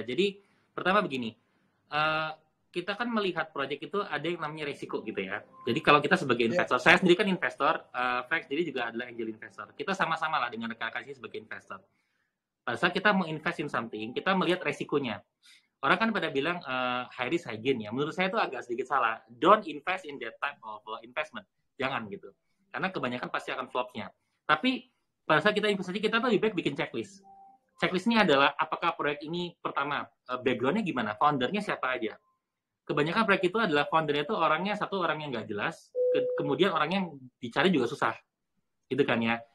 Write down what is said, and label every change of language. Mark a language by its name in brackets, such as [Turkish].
[Indonesian] Jadi pertama begini, kita kan melihat project itu ada yang namanya resiko gitu ya. Jadi kalau kita sebagai investor, saya sendiri kan investor, Frank sendiri juga adalah angel investor. Kita sama-sama lah dengan rekan-rekan ini sebagai investor. Pada saat kita mau [English] invest in something, [Indonesian] kita melihat resikonya. Orang kan pada bilang [English] high risk high gain [Indonesian] ya. Menurut saya itu agak sedikit salah. [English] Don't invest in that type of investment. [Indonesian] Jangan gitu. Karena kebanyakan pasti akan flop-nya. Tapi pada saat kita investasi, kita tuh lebih baik bikin checklist. Checklist ini adalah apakah proyek ini pertama background-nya gimana, foundernya siapa aja. Kebanyakan proyek itu adalah foundernya itu satu orang yang nggak jelas, kemudian orang yang dicari juga susah, gitu kan ya.